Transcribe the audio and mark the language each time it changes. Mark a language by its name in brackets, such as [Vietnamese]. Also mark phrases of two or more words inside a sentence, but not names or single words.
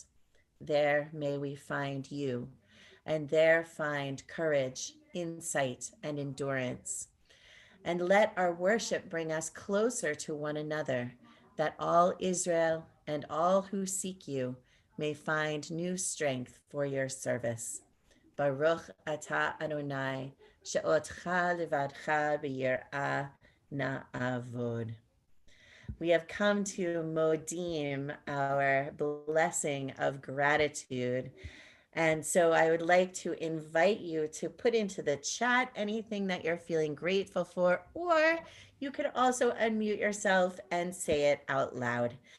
[English] There may we find you, and there find courage, insight, and endurance. And let our worship bring us closer to one another, that all Israel and all who seek you may find new strength for your service. [Hebrew] ברוך אתה אדוני, שאותך לבדך ביראה נעבוד. [English] We have come to modim, our blessing of gratitude. And so I would like to invite you to put into the chat anything that you're feeling grateful for, or you could also unmute yourself and say it out loud.